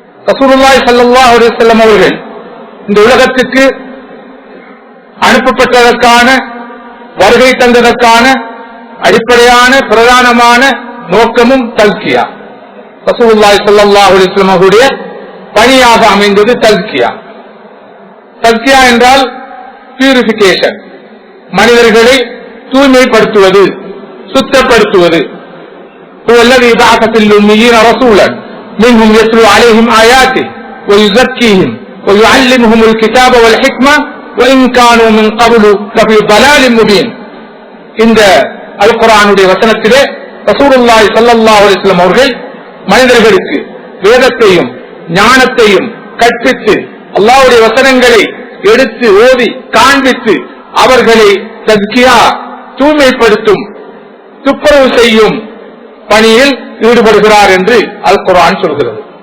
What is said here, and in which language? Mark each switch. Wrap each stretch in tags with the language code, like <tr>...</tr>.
<ta>ரசூலுல்லாஹி ஸல்லல்லாஹு அலைஹி வஸல்லம் அவர்கள் இந்த உலகத்துக்கு அனுப்பப்பட்டதற்கான வருகை தந்ததற்கான அடிப்படையான பிரதானமான நோக்கமும் தஸ்கியா. ரசூலுல்லாஹி ஸல்லல்லாஹு அலைஹி வஸல்லம் அவருடைய பணியாக அமைந்தது தஸ்கியா. தஸ்கியா என்றால் பியூரிபிகேஷன், மனிதர்களை தூய்மைப்படுத்துவது, சுத்தப்படுத்துவது.</ta> <ar>هو الذي بعث في الأميين رسولا منهم يتلو عليهم آياته ويزكيهم ويعلمهم الكتاب والحكمة وإن كانوا من قبل لفي ضلال مبين.</ar> <ta>இந்த அல் குர்ஆனுடைய வசனத்திலே ரசூலுல்லாஹி ஸல்லல்லாஹு அலைஹி வஸல்லம் அவர்கள் மனிதர்களுக்கு வேதத்தையும் ஞானத்தையும் கற்பித்து அல்லாஹ்வுடைய வசனங்களை எடுத்து ஓதி காண்பித்து அவர்களை தஸ்கியா தூய்மைப்படுத்தும் துப்புரவு செய்யும் பணியில் ஈடுபடுகிறார் என்று அல் குர்ஆன் சொல்கிறது.</ta>